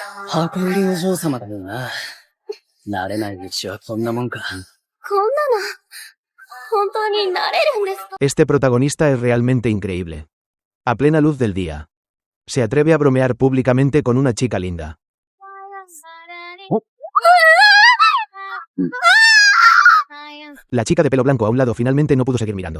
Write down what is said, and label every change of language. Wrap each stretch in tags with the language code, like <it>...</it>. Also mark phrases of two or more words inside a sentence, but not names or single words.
<ja>箱売りお嬢様だよな。慣れないうちはこんなもんか。</ja> <es>Este protagonista es realmente increíble. A plena luz del día. Se atreve a bromear públicamente con una chica linda. La chica de pelo blanco a un lado finalmente no pudo seguir mirando.</es>